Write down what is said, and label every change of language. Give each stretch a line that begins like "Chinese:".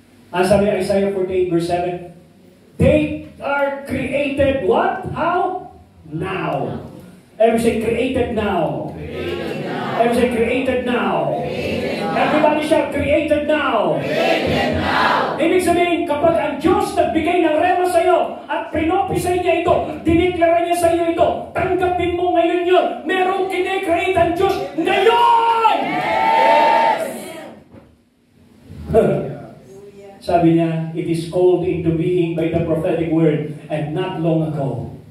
English: Sabi Isaiah 48 verse 7, they are created what? How? Now. Everybody say created now. Everybody say created now. Everybody shout created now.
Filipino: Ibig sabihin, kapag ang Diyos nagbigay ng rema sa iyo at Kaya pinopisay niya ito, diniklara niya sa iyo ito, tanggapin mo ngayon yun. Merong kinekreate ang Diyos ngayon! Sabi niya,
English: it is called into being by the prophetic word and not long ago.